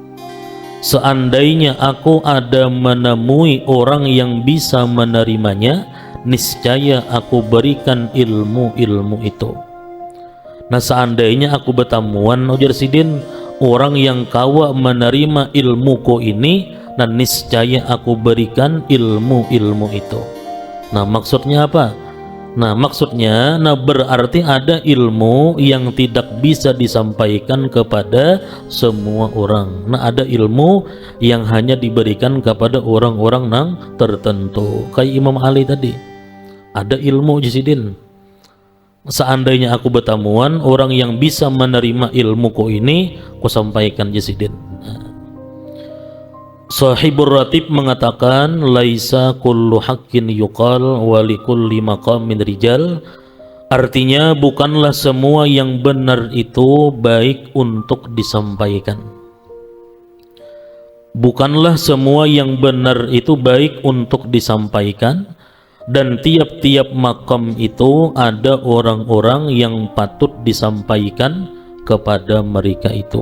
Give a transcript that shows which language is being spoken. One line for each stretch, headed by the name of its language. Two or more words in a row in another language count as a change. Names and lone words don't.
Indonesian: Seandainya aku ada menemui orang yang bisa menerimanya, niscaya aku berikan ilmu-ilmu itu.
Banjar: Nah seandainya aku bertemuan, ujar Sidin, orang yang kawa menerima ilmuku ini, nah niscaya aku berikan ilmu-ilmu itu.
Indonesian: Nah maksudnya apa? Nah maksudnya, berarti ada ilmu yang tidak bisa disampaikan kepada semua orang. Nah ada ilmu yang hanya diberikan kepada orang-orang yang tertentu. Kayak Imam Ali tadi, ada ilmu Jisidin. Seandainya aku bertamuan, orang yang bisa menerima ilmuku ini, ku sampaikan Jisidin. Sahibur Ratib mengatakan,
Arabic: ليس كل حق يقال ولكل مقام رجال.
Indonesian: Artinya bukanlah semua yang benar itu baik untuk disampaikan. Bukanlah semua yang benar itu baik untuk disampaikan, dan tiap-tiap makam itu ada orang-orang yang patut disampaikan kepada mereka itu.